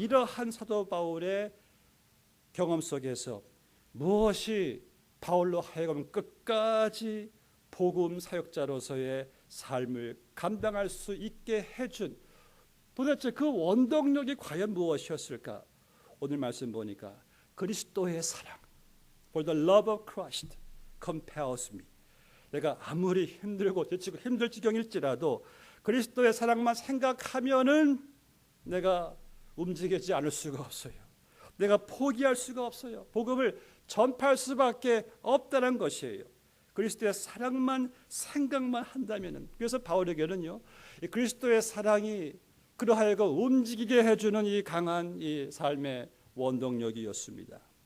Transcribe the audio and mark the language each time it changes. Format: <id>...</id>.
<ko>이러한 사도 바울의 경험 속에서 무엇이 바울로 하여금 끝까지 복음 사역자로서의 삶을 감당할 수 있게 해준, 도대체 그 원동력이 과연 무엇이었을까? 오늘 말씀 보니까 그리스도의 사랑,</ko> <en>For the love of Christ compels me.</en> <ko>내가 아무리 힘들고 지치고 힘들 지경일지라도 그리스도의 사랑만 생각하면은 내가 움직이지 않을 수가 없어요. 내가 포기할 수가 없어요. 복음을 전파할 수밖에 없다는 것이에요. 그리스도의 사랑만 생각만 한다면은. 그래서 바울에게는요, 이 그리스도의 사랑이 그러하여금 움직이게 해주는 이 강한 이 삶의 원동력이었습니다.</ko>